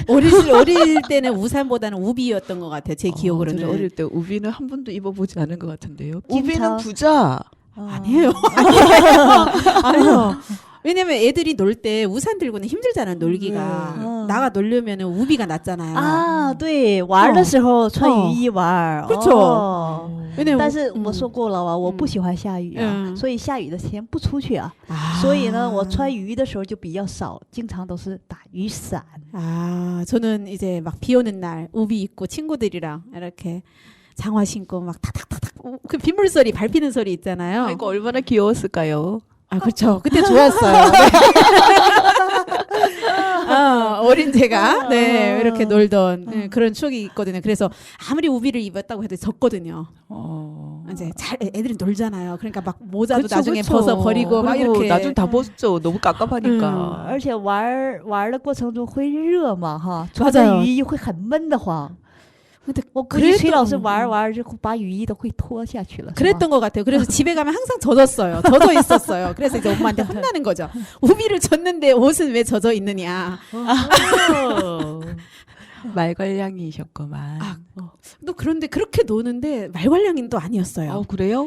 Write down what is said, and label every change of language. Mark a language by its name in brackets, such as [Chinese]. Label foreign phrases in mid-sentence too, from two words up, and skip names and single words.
[Korean] 어릴 때는 우산보다는 우비였던 것 같아요. 제 저는 기억으로는. 어릴 때 우비는 한 번도 입어보지 않은 것 같은데요. 진짜? 우비는 부자. 아니에요. 아니에요. 왜냐면 애들이 놀 때 우산 들고는 힘들잖아 놀기가. 나가 놀려면 우비가 낫잖아요. [Chinese] 啊，对，玩的时候穿雨衣玩。 [Korean] 그렇죠. 왜냐면 [Chinese] 但是我说过了啊，我不喜欢下雨啊，所以下雨的天不出去啊。所以呢，我穿雨衣的时候就比较少，经常都是打雨伞。 [Korean] 저는 이제 막 비 오는 날 우비 입고 친구들이랑 이렇게 장화 신고 막 탁탁탁탁 그 빗물 소리 밟히는 소리 있잖아요. 아이고 얼마나 귀여웠을까요? 그렇죠. 그때 좋았어요. 어린 제가 이렇게 놀던 그런 추억이 있거든요. 그래서 아무리 우비를 입었다고 해도 졌거든요. 이제 애들이 놀잖아요. 그러니까 막 모자도 그쵸, 나중에 그쵸. 벗어 버리고 막 그리고 이렇게 나중에 다 벗죠. 너무 깝깝하니까. [Chinese] 而且玩的过程中会热嘛哈，穿 [Korean] 맞아요 [Chinese] 着雨衣会很闷得慌。 [Korean] 근데 [Chinese] 我估计崔老师 [Korean] 그랬던- [Chinese] 玩就把雨衣都会脱下去了。是吗 [Korean] 그랬던 것 같아요. 그래서 집에 가면 항상 젖었어요. 젖어 있었어요. 그래서 이제 엄마한테 혼나는 거죠. 우비를 줬는데 옷은 왜 젖어 있느냐. 말괄량이셨구만. 또 그런데 그렇게 노는데 말괄량인 또 아니었어요. 그래요?